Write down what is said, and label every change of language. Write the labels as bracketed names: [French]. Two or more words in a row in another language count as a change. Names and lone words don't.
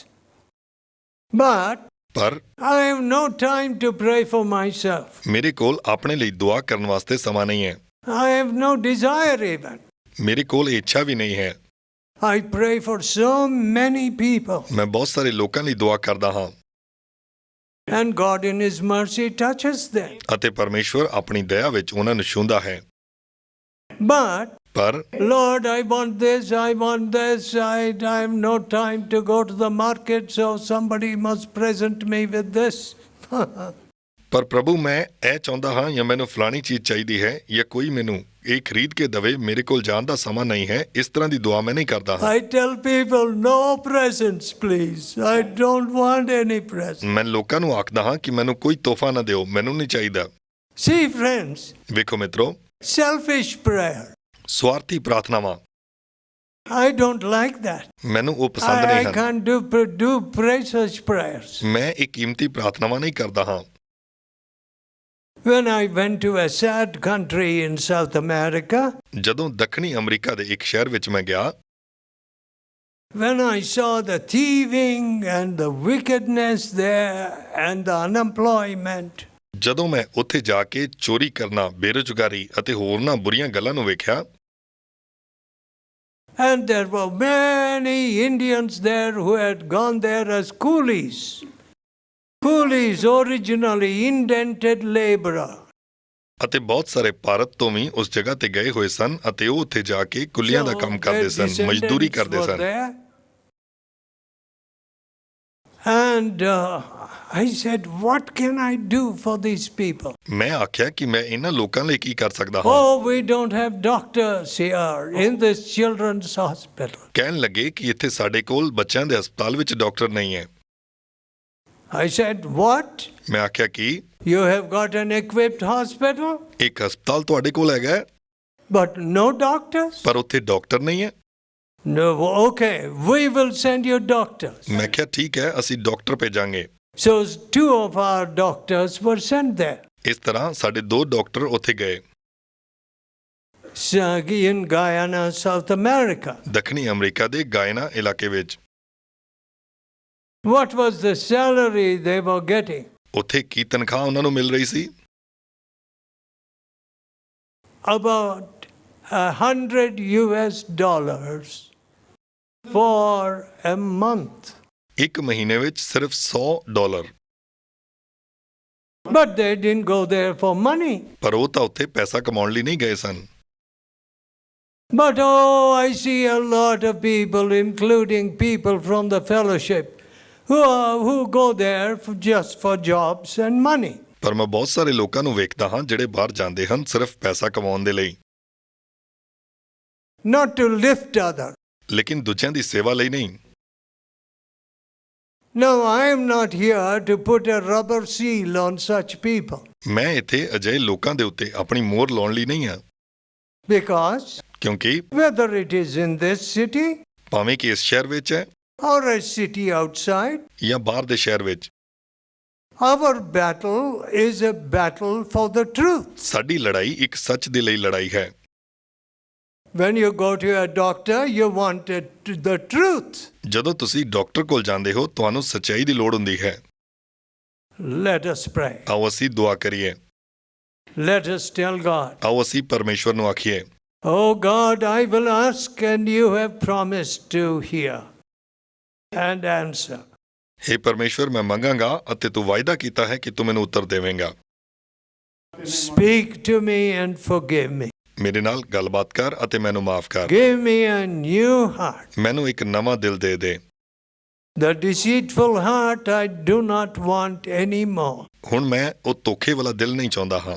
[English] But [Punjabi] ਪਰ [English] I have no time to pray for myself. [Punjabi] ਮੇਰੇ ਕੋਲ ਆਪਣੇ ਲਈ ਦੁਆ ਕਰਨ ਵਾਸਤੇ ਸਮਾਂ ਨਹੀਂ ਹੈ। [English] I have no desire even. [Punjabi] ਮੇਰੇ ਕੋਲ ਇੱਛਾ ਵੀ ਨਹੀਂ ਹੈ। [English] I pray for so many people. [Punjabi] ਮੈਂ ਬਹੁਤ ਸਾਰੇ ਲੋਕਾਂ ਲਈ ਦੁਆ ਕਰਦਾ ਹਾਂ [English] And God in His mercy touches them. [Punjabi] ਅਤੇ ਪਰਮੇਸ਼ਵਰ ਆਪਣੀ ਦਇਆ ਵਿੱਚ ਉਹਨਾਂ ਨੂੰ ਛੂੰਹਦਾ ਹੈ। [English] But [Punjabi] ਪਰ [English] Lord, I want this, I want this. I have no time to go to the market, so somebody must present me with this. [Punjabi] ਪਰ ਪ੍ਰਭੂ ਮੈਂ ਇਹ ਚਾਹੁੰਦਾ ਹਾਂ ਜਾਂ ਮੈਨੂੰ ਫਲਾਣੀ ਚੀਜ਼ ਚਾਹੀਦੀ ਹੈ ਜਾਂ ਕੋਈ ਮੈਨੂੰ ਇਹ ਖਰੀਦ ਕੇ ਦਵੇ, ਮੇਰੇ ਕੋਲ ਜਾਣ ਦਾ ਸਮਾਂ ਨਹੀਂ ਹੈ। ਇਸ ਤਰ੍ਹਾਂ ਦੀ ਦੁਆ ਮੈਂ ਨਹੀਂ ਕਰਦਾ ਹਾਂ। [English] I tell people, no presents, please. I don't want any presents. [Punjabi] ਮੈਂ ਲੋਕਾਂ ਨੂੰ ਆਖਦਾ ਹਾਂ ਕਿ ਮੈਨੂੰ ਕੋਈ ਤੋਹਫਾ ਨਾ ਦਿਓ, ਮੈਨੂੰ ਨਹੀਂ ਚਾਹੀਦਾ। [English] See, friends, [Punjabi] ਵੇਖੋ ਮਿੱਤਰੋ, [English] selfish prayer. [Punjabi] ਸਵਾਰਥੀ ਪ੍ਰਾਰਥਨਾਵਾਂ [English] I don't like that. [Punjabi] ਮੈਨੂੰ ਉਹ ਪਸੰਦ [English] I [Punjabi] ਨਹੀਂ ਹਨ। [English] can't do precious prayers. [Punjabi] ਮੈਂ ਇਹ ਕੀਮਤੀ ਪ੍ਰਾਰਥਨਾਵਾਂ ਨਹੀਂ ਕਰਦਾ ਹਾਂ। [English] When I went to a sad country in South America, [Punjabi] ਜਦੋਂ ਦੱਖਣੀ ਅਮਰੀਕਾ ਦੇ ਇੱਕ ਸ਼ਹਿਰ ਵਿੱਚ ਮੈਂ ਗਿਆ, [English] when I saw the thieving and the wickedness there and the unemployment, [Punjabi] ਜਦੋਂ ਮੈਂ ਉੱਥੇ ਜਾ ਕੇ ਚੋਰੀ ਕਰਨਾ, ਬੇਰੁਜ਼ਗਾਰੀ ਅਤੇ ਹੋਰਨਾਂ ਬੁਰੀਆਂ ਗੱਲਾਂ ਨੂੰ ਵੇਖਿਆ, [English] and there were many Indians there who had gone there as coolies. Coolies, originally indented laborer. [Punjabi] ਅਤੇ ਬਹੁਤ ਸਾਰੇ ਭਾਰਤ ਤੋਂ ਵੀ ਉਸ ਜਗ੍ਹਾ ਤੇ ਗਏ ਹੋਏ ਸਨ ਅਤੇ ਉਹ ਉੱਥੇ ਜਾ ਕੇ ਕੁੱਲੀਆਂ ਦਾ ਕੰਮ ਕਰਦੇ ਸਨ, ਮਜ਼ਦੂਰੀ ਕਰਦੇ ਸਨ। [English] And I said, what can I do for these people? [Punjabi] ਮੈਂ ਆਖਿਆ ਕਿ ਮੈਂ ਇਹਨਾਂ ਲੋਕਾਂ ਲਈ ਕੀ ਕਰ ਸਕਦਾ ਹਾਂ। [English] Oh, we don't have doctors here in this children's hospital. [Punjabi] ਕਹਿਣ ਲੱਗੇ ਕਿ ਇੱਥੇ ਸਾਡੇ ਕੋਲ ਬੱਚਿਆਂ ਦੇ ਹਸਪਤਾਲ ਵਿੱਚ ਡਾਕਟਰ ਨਹੀਂ ਹੈ। [English] I said, what? [Punjabi] ਮੈਂ ਆਖਿਆ ਕਿ [English] You have got an equipped hospital, [Punjabi] ਇੱਕ ਹਸਪਤਾਲ ਤੁਹਾਡੇ ਕੋਲ ਹੈਗਾ ਹੈ, [English] but no doctors? [Punjabi] ਪਰ ਉੱਥੇ ਡਾਕਟਰ ਨਹੀਂ ਹੈ। [English] No, okay, we will send you doctors. [Punjabi] ਮੈਂ ਕਿਹਾ ਠੀਕ ਹੈ, ਅਸੀਂ ਡਾਕਟਰ ਭੇਜਾਂਗੇ। [English] So 2 of our doctors were sent there. [Punjabi] ਇਸ ਤਰ੍ਹਾਂ ਸਾਡੇ 2 ਡਾਕਟਰ ਉੱਥੇ ਗਏ। [English] In Guyana, South America. [Punjabi] ਦੱਖਣੀ ਅਮਰੀਕਾ ਦੇ ਗਾਇਨਾ ਇਲਾਕੇ ਵਿੱਚ। [English] What was the salary they were getting? [Punjabi] ਉੱਥੇ ਕੀ ਤਨਖਾਹ ਉਹਨਾਂ ਨੂੰ ਮਿਲ ਰਹੀ ਸੀ? [English] About $100 for a month. [Punjabi] ਇੱਕ ਮਹੀਨੇ ਵਿੱਚ ਸਿਰਫ $100। [English] But they didn't go there for money. [Punjabi] ਪਰ ਉਹ ਤਾਂ ਉੱਥੇ ਪੈਸਾ ਕਮਾਉਣ ਲਈ ਨਹੀਂ ਗਏ ਸਨ। [English] But oh, I see a lot of people, including people from the fellowship, who go there just for jobs and money. [Punjabi] ਪਰ ਮੈਂ ਬਹੁਤ ਸਾਰੇ ਲੋਕਾਂ ਨੂੰ ਵੇਖਦਾ ਹਾਂ ਜਿਹੜੇ ਬਾਹਰ ਜਾਂਦੇ ਹਨ ਸਿਰਫ ਪੈਸਾ ਕਮਾਉਣ ਦੇ ਲਈ, [English] Not to lift others. [Punjabi] ਲੇਕਿਨ ਦੂਜਿਆਂ ਦੀ ਸੇਵਾ ਲਈ ਨਹੀਂ। [English] No, I am not here to put a rubber seal on such people. [Punjabi] ਮੈਂ ਇੱਥੇ ਅਜਿਹੇ ਲੋਕਾਂ ਦੇ ਉੱਤੇ ਆਪਣੀ ਮੋਹਰ ਲਾਉਣ ਲਈ ਨਹੀਂ ਹਾਂ। [English] Because [Punjabi] ਕਿਉਂਕਿ [English] whether it is in this city [Punjabi] ਭਾਵੇਂ ਕਿ ਇਸ ਸ਼ਹਿਰ ਵਿੱਚ ਹੈ [English] or a city outside, [Punjabi] ਜਾਂ ਬਾਹਰ ਦੇ ਸ਼ਹਿਰ ਵਿੱਚ, [English] our battle is a battle for the truth. [Punjabi] ਸਾਡੀ ਲੜਾਈ ਇੱਕ ਸੱਚ ਦੇ ਲਈ ਲੜਾਈ ਹੈ। [English] When you go to a doctor, you want the truth. [Punjabi] ਜਦੋਂ ਤੁਸੀਂ ਡਾਕਟਰ ਕੋਲ ਜਾਂਦੇ ਹੋ ਤੁਹਾਨੂੰ ਸੱਚਾਈ ਦੀ ਲੋੜ ਹੁੰਦੀ ਹੈ। [English] Let us pray. [Punjabi] ਆਓ ਅਸੀਂ ਦੁਆ ਕਰੀਏ। [English] Let us tell God, [Punjabi] ਆਓ ਅਸੀਂ ਪਰਮੇਸ਼ਵਰ ਨੂੰ ਆਖੀਏ, [English] Oh God, I will ask and you have promised to hear and answer. [Punjabi] ਹੇ ਪਰਮੇਸ਼ਵਰ, ਮੈਂ ਮੰਗਾਂਗਾ ਅਤੇ ਤੂੰ ਵਾਅਦਾ ਕੀਤਾ ਹੈ ਕਿ ਤੂੰ ਮੈਨੂੰ ਉੱਤਰ ਦੇਵੇਂਗਾ। [English] Speak to me and forgive me. [Punjabi] ਮੇਰੇ ਨਾਲ ਗੱਲਬਾਤ ਕਰ ਅਤੇ ਮੈਨੂੰ ਮਾਫ ਕਰ। [English] Give me a new heart. [Punjabi] ਮੈਨੂੰ ਇੱਕ ਨਵਾਂ ਦਿਲ ਦੇ ਦੇ। [English] The deceitful heart I do not want anymore. [Punjabi] ਹੁਣ ਮੈਂ ਉਹ ਧੋਖੇ ਵਾਲਾ ਦਿਲ ਨਹੀਂ ਚਾਹੁੰਦਾ ਹਾਂ।